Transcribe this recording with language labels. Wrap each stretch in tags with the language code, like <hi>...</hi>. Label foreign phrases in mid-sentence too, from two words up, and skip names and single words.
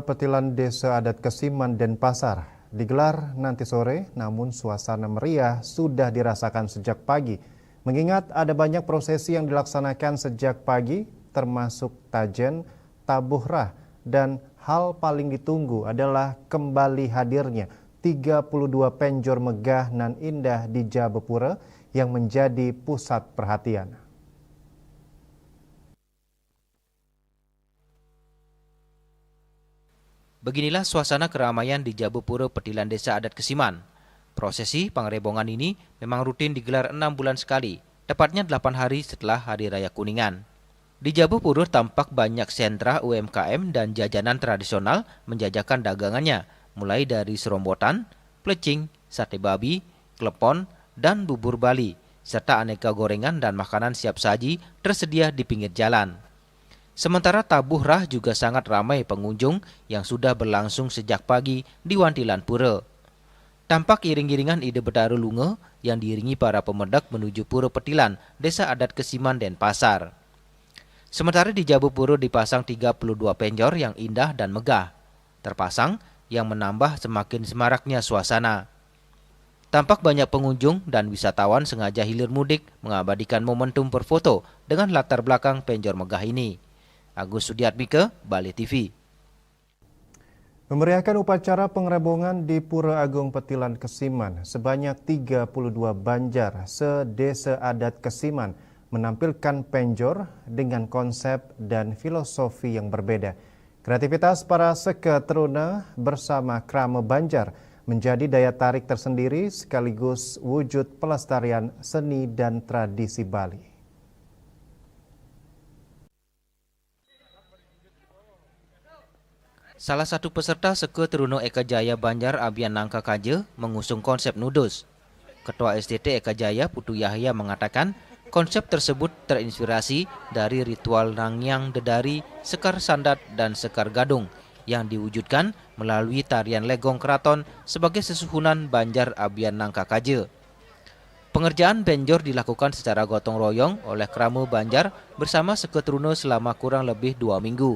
<id>Petilan Desa Adat Kesiman, Denpasar digelar nanti sore, namun suasana meriah sudah dirasakan sejak pagi. Mengingat ada banyak prosesi yang dilaksanakan sejak pagi, termasuk tajen, tabuh rah, dan hal paling ditunggu adalah kembali hadirnya 32 penjor megah nan indah di Jabapura yang menjadi pusat perhatian. Beginilah suasana keramaian di Jabapura Petilan Desa Adat Kesiman. Prosesi pengerebongan ini memang rutin digelar 6 bulan sekali, tepatnya 8 hari setelah Hari Raya Kuningan. Di Jabapura tampak banyak sentra UMKM dan jajanan tradisional menjajakan dagangannya, mulai dari serombotan, plecing, sate babi, klepon, dan bubur Bali, serta aneka gorengan dan makanan siap saji tersedia di pinggir jalan. Sementara tabuh rah juga sangat ramai pengunjung yang sudah berlangsung sejak pagi di Wantilan Pura. Tampak iring-iringan Ide Betaru Lunge yang diiringi para pemedak menuju Pura Petilan, Desa Adat Kesiman, Denpasar. Sementara di Jabu Puro dipasang 32 penjor yang indah dan megah. Terpasang yang menambah semakin semaraknya suasana. Tampak banyak pengunjung dan wisatawan sengaja hilir mudik mengabadikan momentum berfoto dengan latar belakang penjor megah ini. Agus Sudiatmike, Bali TV. Memeriahkan upacara pengerebongan di Pura Agung Petilan Kesiman, sebanyak 32 banjar se-Desa Adat Kesiman menampilkan penjor dengan konsep dan filosofi yang berbeda. Kreativitas para seketeruna bersama krama banjar menjadi daya tarik tersendiri sekaligus wujud pelestarian seni dan tradisi Bali. Salah satu peserta Seketeruno Eka Jaya Banjar Abian Nangka Kaje mengusung konsep nudus. Ketua SDT Eka Jaya Putu Yahya mengatakan konsep tersebut terinspirasi dari ritual Nangyang Dedari, Sekar Sandat, dan Sekar Gadung yang diwujudkan melalui tarian Legong Keraton sebagai sesuhunan Banjar Abian Nangka Kaje. Pengerjaan penjor dilakukan secara gotong royong oleh krama Banjar bersama Seketeruno selama kurang lebih 2 minggu.</id>